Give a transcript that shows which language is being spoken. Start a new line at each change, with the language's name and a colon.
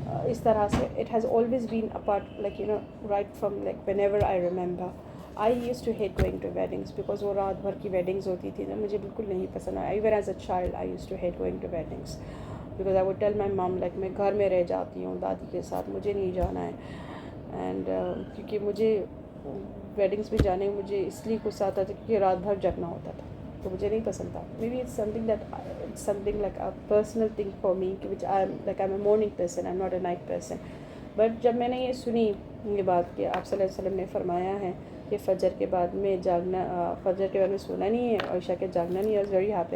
Urdu: اس طرح سے
English: it has always been a part right from whenever I remember. I used to hate going to weddings because
Urdu: وہ رات بھر کی weddings ہوتی تھی نا، مجھے بالکل نہیں پسند آیا.
English: Even as a child I used to hate going to weddings because I would tell my mom
Urdu: میں گھر میں رہ جاتی ہوں دادی کے ساتھ، مجھے نہیں جانا ہے. اینڈ کیونکہ مجھے ویڈنگس میں جانے مجھے اس لیے غصہ آتا تھا کیونکہ رات بھر جگنا ہوتا تھا، تو مجھے نہیں پسند تھا.
English: Maybe it's something like a personal thing for me which I am a morning person, I am not a night person.
Urdu: But جب میں نے یہ سنی یہ بات کہ آپ صلی اللہ علیہ وسلم نے فرمایا ہے کہ فجر کے بعد میں سونا نہیں ہے اور عشاء کے جاگنا نہیں ہے،
English: Very happy.